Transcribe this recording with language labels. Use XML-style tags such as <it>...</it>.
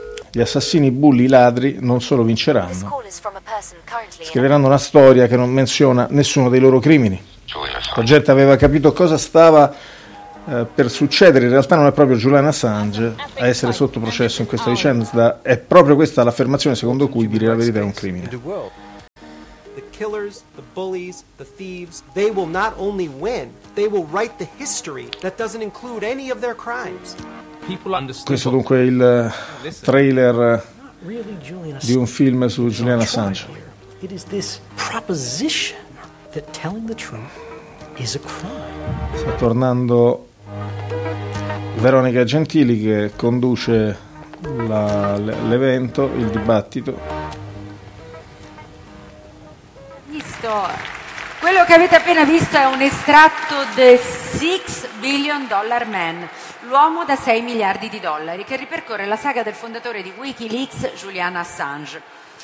<it>Gli assassini, i bulli, i ladri non solo vinceranno, scriveranno una storia che non menziona nessuno dei loro crimini. La gente aveva capito cosa stava per succedere. In realtà non è proprio Julian Assange a essere sotto processo in questa vicenda, è proprio questa l'affermazione secondo cui dire la verità è un crimine.</it> <en>The killers, the bullies, the thieves, they will not only win, they will write the history that doesn't include any of their crimes.</en> <it>Questo dunque è il trailer di un film su Julian Assange.</it> <en>It is this proposition that telling the truth is a crime.</en> <it>Sta tornando Veronica Gentili che conduce l'evento, il dibattito. Visto. Quello che avete appena visto è un estratto The Six Billion Dollar Man, l'uomo da 6 miliardi di dollari, che ripercorre la saga del fondatore di Wikileaks, Julian Assange.</it>